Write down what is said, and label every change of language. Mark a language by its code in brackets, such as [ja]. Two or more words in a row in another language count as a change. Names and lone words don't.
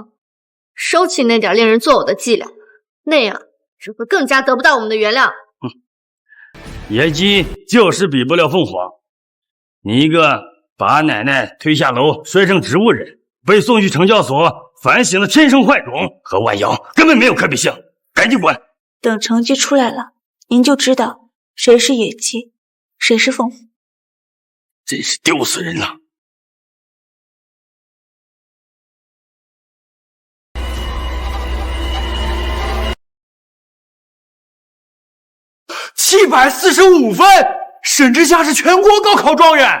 [zh] 收起那點令人作嘔的伎倆，那樣只會更加得不到我們的原諒。野雞就是比不了鳳凰。你一個把奶奶推下樓摔成植物人，被送去懲教所反省的天生壞種，和婉瑤根本沒有可比性，趕緊滾！等成績出來了，您就知道誰是野雞，誰是鳳凰。真是丟死人了。 745分，沈之夏是全國高考狀元。